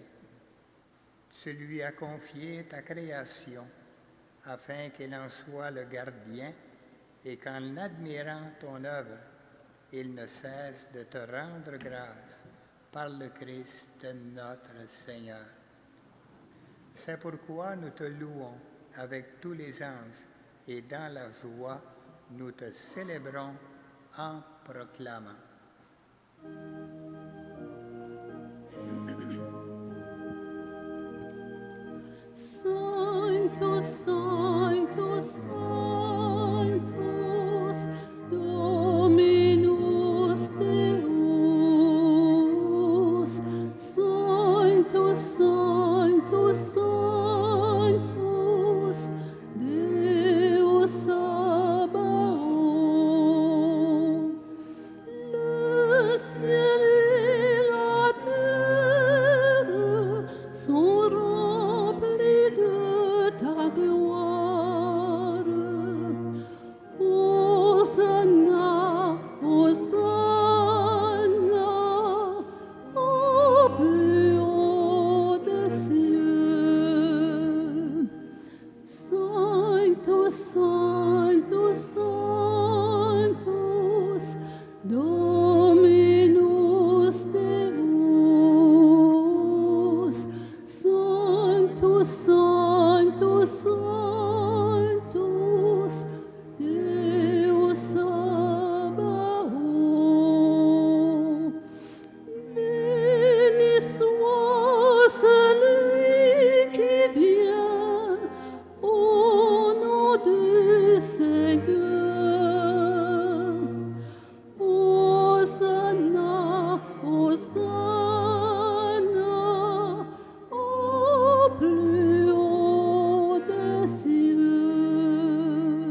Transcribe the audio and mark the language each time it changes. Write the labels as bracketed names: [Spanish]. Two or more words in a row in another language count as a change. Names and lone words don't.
[French] Tu lui as confié ta création afin qu'il en soit le gardien et qu'en admirant ton œuvre, il ne cesse de te rendre grâce par le Christ notre Seigneur. C'est pourquoi nous te louons avec tous les anges et dans la joie, nous te célébrons en proclamant. [Latin] Sanctus, Sanctus, Sanctus, Dominus Deus. Sanctus, Sanctus, Sanctus, Deus Sabaoth. [French] Le ciel et la terre sont remplis de ta gloire. Hosanna, Hosanna, au plus haut des cieux. [Latin] Sanctus, Sanctus, Sanctus, Dominus Deus. Sanctus, Sanctus, Sanctus, Deus Sabaoth. [French] Béni soit celui qui vient au nom du Seigneur. Hosanna, Hosanna, au plus haut des cieux.